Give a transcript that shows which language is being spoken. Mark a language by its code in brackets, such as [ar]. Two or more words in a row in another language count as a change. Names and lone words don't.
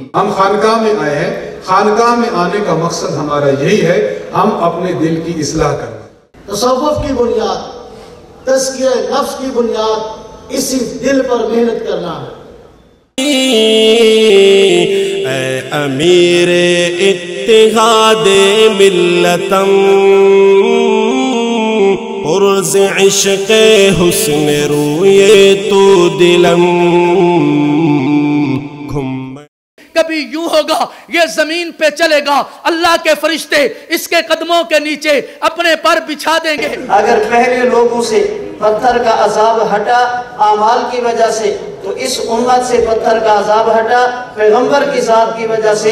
[ur] ہم خانقاہ میں آئے ہیں، خانقاہ میں آنے کا مقصد ہمارا یہی ہے، ہم اپنے دل کی اصلاح کرنا۔ تصوف کی بنیاد، تزکیہ نفس کی بنیاد اسی دل پر محنت کرنا ہے۔ [fa] اے امیر اتحاد ملتم پرز عشق حسن روئے تو دلم [ur] کبھی یوں ہوگا یہ زمین پہ چلے گا، اللہ کے فرشتے اس کے قدموں کے نیچے اپنے پر بچھا دیں گے۔ اگر پہلے لوگوں سے پتھر کا عذاب ہٹا اعمال کی وجہ سے تو اس امت سے پتھر کا عذاب ہٹا پیغمبر کی ذات کی وجہ سے۔